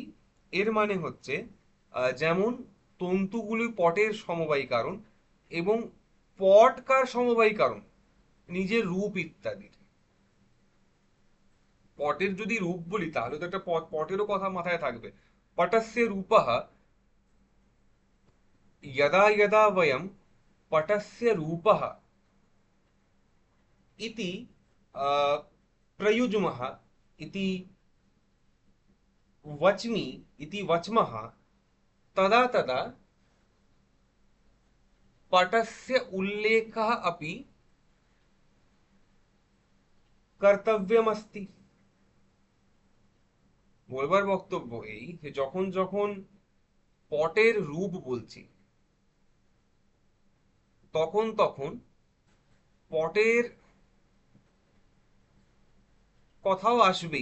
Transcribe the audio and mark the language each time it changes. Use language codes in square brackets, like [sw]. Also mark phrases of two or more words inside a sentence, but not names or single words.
[bn] এর মানে হচ্ছে যেমন তন্তুগুলি পটের সমবায়ী কারণ, এবং পট কার সমবায়ী কারণ? নিজের রূপ ইত্যাদির। পটের যদি রূপ বলি তাহলে তো একটা পটেরও কথা মাথায় থাকবে। [sa] পটস্য রূপः, यदा यदा वयं पटस्य रूपः इति प्रयुज्मः, इति वच्मि, इति वच्मः, तदा तदा पटस्य उल्लेखः अपि कर्तव्यमस्ति। [bn] বলবার বক্তব্য এই যে যখন যখন পটের রূপ বলছি, তখন তখন পটের কথাও আসবেই।